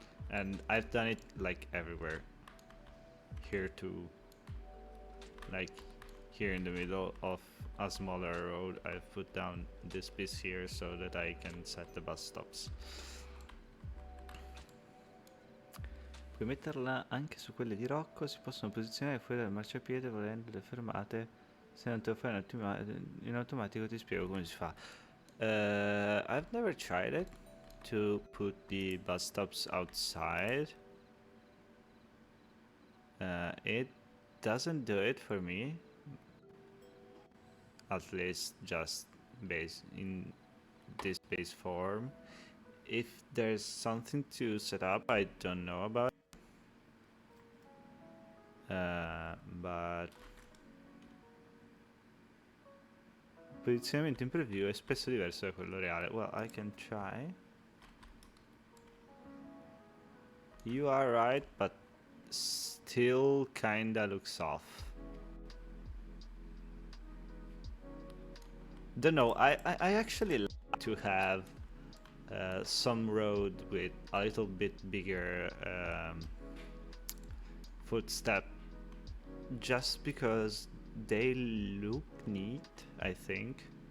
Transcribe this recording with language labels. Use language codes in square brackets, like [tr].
[en] And I've done it like everywhere. Here too, like here in the middle of a smaller road, I've put down this piece here so that I can set the bus stops. [it] Puoi metterla anche su quelle di Rocco, si possono posizionare fuori dal marciapiede volendo le fermate. Se non te lo fai in automatico ti spiego come si fa. [en] I've never tried it to put the bus stops outside. It doesn't do it for me. At least just in this base form. If there's something to set up, I don't know about it. [it] But il posizionamento in preview è spesso diverso da quello reale. [en] Well, I can try. You are right, but still kinda looks off. Don't know, I actually like to have some road with a little bit bigger footstep, just because they look neat, I think.